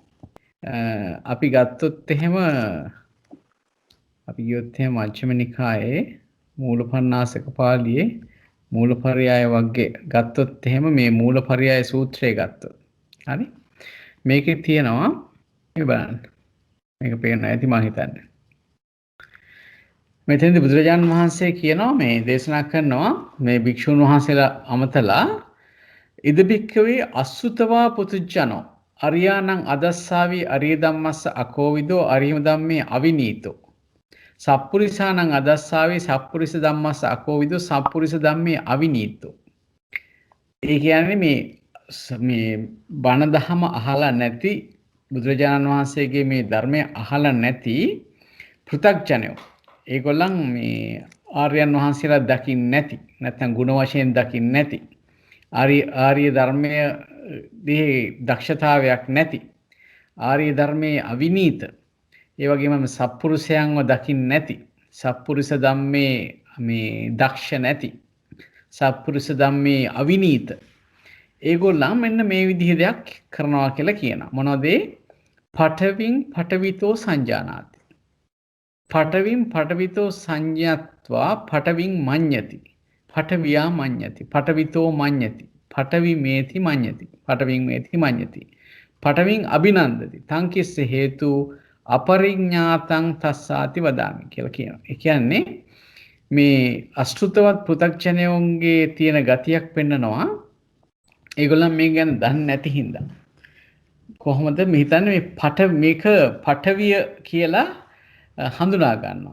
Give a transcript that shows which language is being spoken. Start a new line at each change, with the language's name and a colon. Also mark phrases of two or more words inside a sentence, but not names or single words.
Sinhala: අපි ගත්තොත් එහෙම අපි ගියොත් එහෙම මජ්ක්‍ධිම නිකායේ මූලපණ්ණාසක පාළියේ මූලපර්යාය වර්ගයේ ගත්තොත් එහෙම මේ මූලපර්යාය සූත්‍රය ගත්තොත් හරි මේකේ තියෙනවා මේ බලන්න මේක පේන්න ඇති මම හිතන්නේ මෙතෙන්දී බුදුරජාණන් වහන්සේ කියනවා මේ දේශනා කරනවා මේ භික්ෂුන් වහන්සේලා අමතලා
Pali: ඉද භික්ඛවේ අසුතවා පුතුජනෝ අරියානං අදස්සාවි අරිය ධම්මස්ස අකෝවිදෝ අරිය ධම්මේ අවිනීතෝ සප්පුරිසානං අදස්සාවේ සප්පුරිස ධම්මස්ස අකෝවිදෝ සප්පුරිස ධම්මේ අවිනීතෝ.
Sinhala: ඒ කියන්නේ මේ බණ දහම අහලා නැති බුදුරජාණන් වහන්සේගේ මේ ධර්මය අහලා නැති පෘථග්ජනයෝ. ඒගොල්ලන් මේ ආර්යයන් වහන්සේලා දකින්නේ නැති නැත්නම් ගුණ වශයෙන් දකින්නේ නැති ආර්ය ධර්මයේ දක්ෂතාවයක් නැති ආර්ය ධර්මයේ අවිනීත ඒ වගේම සත්පුරුෂයන්ව දකින්නේ නැති සත්පුරුෂ ධම්මේ මේ දක්ෂ නැති සත්පුරුෂ
Pali: ධම්මේ අවිනීත
Sinhala: ඒගොල්ලන් මෙන්න මේ විදිහ දෙයක් කරනවා කියලා කියනවා මොනවද
Pali: පඨවින් පඨවිතෝ සංජානාති පඨවින් පඨවිතෝ සංඤත්වා පඨවින් මඤ්ඤති පඨවියා මඤ්ඤති පඨවිතෝ මඤ්ඤති පඨවි මේති මඤ්ඤති පඨවින් මේති මඤ්ඤති පඨවින් අභිනන්දති තං කිස්ස හේතු අපරිඥාතං තස්සාති වදාමි
Sinhala: කියලා කියනවා. ඒ කියන්නේ මේ අශෘතවත් පෘථග්ජනයෝන්ගේ තියෙන ගතියක් පෙන්නනවා. ඒගොල්ලන් මේ ගැන දන්නේ නැති හින්දා. කොහොමද මේ හිතන්නේ මේක පඨවිය කියලා හඳුනා ගන්නවා.